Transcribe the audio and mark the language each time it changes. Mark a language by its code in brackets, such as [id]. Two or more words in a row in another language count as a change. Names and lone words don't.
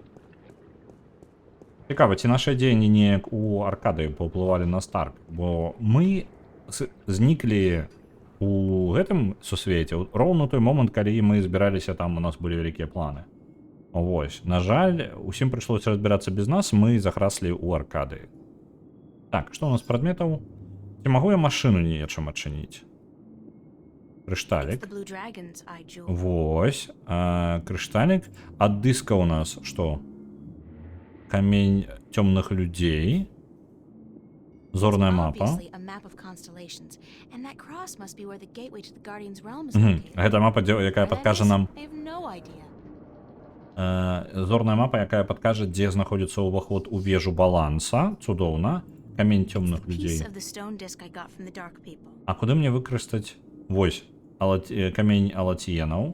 [be] Цікава, ці нашы дзеянні неяк у Аркады паўплывалі на Старк, бо мы зніклі у гэтым сусвеце роўна той момант, калі мы збіраліся, там у нас былі вялікія планы. Вось, на жаль, усім прыйшлося разбірацца без нас, мы захраслі ў Аркады. Так, што у нас прадметаў? Ці магу я машыну нечым адчыніць? Крышталік. [en] The Blue Dragon's eye jewel. [be] Вось, крышталік. Ад дыска у нас што? Камень цёмных людзей. Зорная мапа. [en] Obviously, a map of constellations, and that cross must be where the gateway to the Guardian's realm is located. [be] Гэта мапа, якая [en] Where that [be] падкажа [en] is, [be] нам... [en] I have no idea. [be] Зорная мапа, якая падкажа, дзе знаходзіцца ўваход у вежу баланса. Цудоўна. Камень цёмных людзей. [en] Piece of the stone disc I got from the Dark People. [be] А куды мне выкарыстаць? Вось, камень алаціенаў.